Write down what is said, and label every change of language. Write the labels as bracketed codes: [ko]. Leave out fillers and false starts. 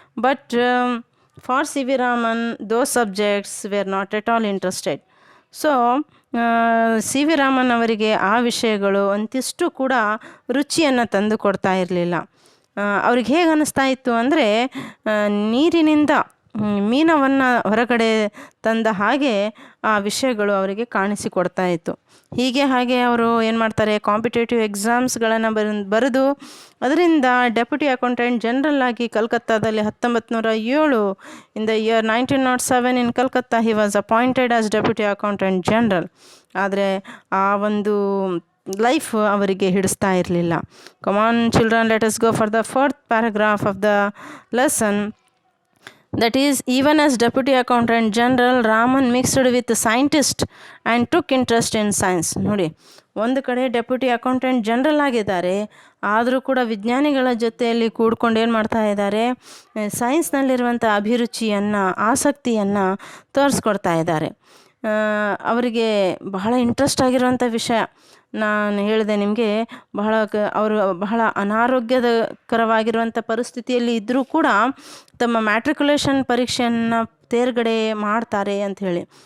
[en] But for C.V. Raman, those subjects were not at all interested. [kn] So C V Raman ಅವರಿಗೆ ಆ ವಿಷಯಗಳು ಅಂತಿಷ್ಟು ಕೂಡ ರುಚಿಯನ್ನು ತಂದು ಕೊಡ್ತಾ ಇರಲಿಲ್ಲ. ಅವ್ರಿಗೆ ಹೇಗೆ ಅನ್ನಿಸ್ತಾ ಇತ್ತು ಅಂದರೆ, ನೀರಿನಿಂದ ಮೀನವನ್ನು ಹೊರಗಡೆ ತಂದ ಹಾಗೆ ಆ ವಿಷಯಗಳು ಅವರಿಗೆ ಕಾಣಿಸಿಕೊಡ್ತಾ ಇತ್ತು. ಹಾಗೆ ಅವರು ಏನು ಮಾಡ್ತಾರೆ, ಕಾಂಪಿಟೇಟಿವ್ ಎಕ್ಸಾಮ್ಸ್ಗಳನ್ನು ಬರೆದು ಅದರಿಂದ ಡೆಪ್ಯೂಟಿ ಅಕೌಂಟೆಂಟ್ ಜನರಲ್ ಆಗಿ ಕಲ್ಕತ್ತಾದಲ್ಲಿ 1907 [en] In the year 1907 in Calcutta he was appointed as deputy accountant general. [kn] ಆದರೆ ಆ ಒಂದು ಲೈಫ್ ಅವರಿಗೆ ಹಿಡಿಸ್ತಾ ಇರಲಿಲ್ಲ. [en] Come on children, let us go for the 4th paragraph of the lesson. That is, even as Deputy Accountant General, Raman mixed with the scientist and took interest in science. [kn] ನೋಡಿ, ಒಂದು ಕಡೆ deputy accountant general ಆಗಿದ್ದಾರೆ, ಆದರೂ ಕೂಡ ವಿಜ್ಞಾನಿಗಳ ಜೊತೆಯಲ್ಲಿ ಕೂಡ್ಕೊಂಡು ಏನು ಮಾಡ್ತಾ ಇದ್ದಾರೆ, ಸೈನ್ಸ್ನಲ್ಲಿರುವಂಥ ಅಭಿರುಚಿಯನ್ನು, ಆಸಕ್ತಿಯನ್ನು ತೋರಿಸ್ಕೊಡ್ತಾ ಇದ್ದಾರೆ. ಅವರಿಗೆ ಬಹಳ ಇಂಟ್ರೆಸ್ಟ್ ಆಗಿರುವಂಥ ವಿಷಯ. ನಾನು ಹೇಳಿದೆ ನಿಮಗೆ, ಅವರು ಬಹಳ ಅನಾರೋಗ್ಯಕರವಾಗಿರುವಂಥ ಪರಿಸ್ಥಿತಿಯಲ್ಲಿ ಇದ್ದರೂ ಕೂಡ ತಮ್ಮ ಮ್ಯಾಟ್ರಿಕ್ಯುಲೇಷನ್ ಪರೀಕ್ಷೆಯನ್ನು ತೇರ್ಗಡೆ ಮಾಡ್ತಾರೆ ಅಂಥೇಳಿ.